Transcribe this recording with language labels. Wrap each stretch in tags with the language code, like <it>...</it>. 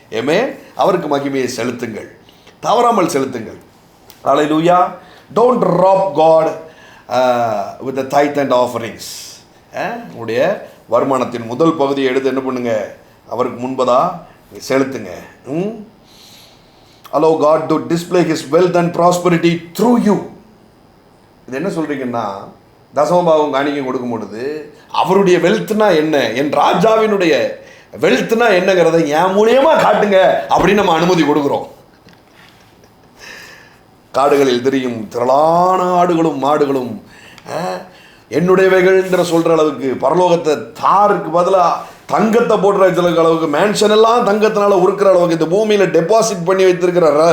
<ta>ஏமே, அவருக்கு மகிமையை செலுத்துங்கள், தவறாமல் செலுத்துங்கள். ஹல்லேலூயா.</ta> <en>Don't rob God with the tithe and offerings.</en> <ta>உடைய வருமானத்தின் முதல் பகுதியை எடுத்து என்ன பண்ணுங்க, அவருக்கு முன்பதாக செலுத்துங்க.</ta> <en>Allow God to display His wealth and prosperity through you.</en> <ta>இது என்ன சொல்றீங்கன்னா, தசமபாகம் காணிக்கை கொடுக்கும் பொழுது அவருடைய வெல்த்னா என்ன, என் ராஜாவினுடைய வெல்த்னா என்னங்கிறத என் மூலியமா காட்டுங்க அப்படின்னு நம்ம அனுமதி கொடுக்குறோம். காடுகளில் தெரியும் திரளான ஆடுகளும் மாடுகளும் என்னுடையவைகள்ன்ற சொல்ற அளவுக்கு, பரலோகத்தை தாருக்கு பதிலாக தங்கத்தை போடுற அளவுக்கு, மேன்ஷன் எல்லாம் தங்கத்தினால உருக்கிற அளவுக்கு, இந்த பூமியில் டெபாசிட் பண்ணி வைத்திருக்கிற</ta>